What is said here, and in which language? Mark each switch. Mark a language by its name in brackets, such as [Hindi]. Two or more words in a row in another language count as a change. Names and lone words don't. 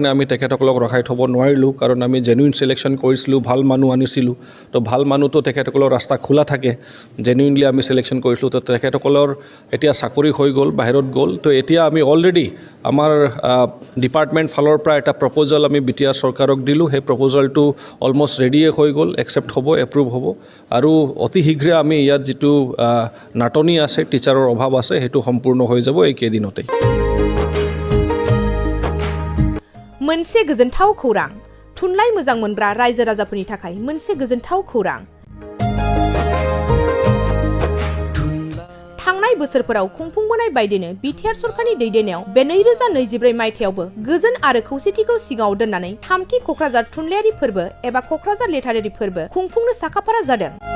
[Assamese] আমি তেখেতসকলক ৰখাই থ'ব নোৱাৰিলোঁ কাৰণ আমি [English] genuine selection [Assamese] কৰিছিলোঁ ভাল মানুহ আনিছিলোঁ তো ভাল মানুহটো তেখেতসকলৰ ৰাস্তা খোলা থাকে জেনুইনলি আমি চিলেকশ্যন কৰিছিলোঁ তো তেখেতসকলৰ এতিয়া চাকৰি হৈ গ'ল বাহিৰত গ'ল তো এতিয়া আমি অলৰেডি আমাৰ ডিপাৰ্টমেণ্ট ফালৰ পৰা এটা প্ৰপ'জাল আমি বিটিআৰ চৰকাৰক দিলোঁ সেই প্ৰপ'জালটো [English] almost readye [Assamese] হৈ গ'ল একচেপ্ট হ'ব এপ্ৰুভ হ'ব আৰু অতি শীঘ্ৰে আমি ইয়াত যিটো নাটনি আছে টিচাৰৰ অভাৱ আছে হেতু সম্পূৰ্ণ হৈ যাব এই কেদিনতে [Bodo] मोनसे गोजोनथाव खौरां थुनलाइ मोजां मोनग्रा रायजो राजाफोरनि थाखाय मोनसे गोजोनथाव खौरां बोसोरफोराव खुंफुंबोनाय बायदिनो बिटिआर सरकारनि दैदेननायाव बे 2024 मायथाइयावबो गोजोन आरो खौसेथिखौ सिगाङाव दोननानै थामथि क'क्राझार थुनलाइयारि फोरबो एबा क'क्राझार लेटारारि फोरबो खुंफुंनो साखाफारा जादों।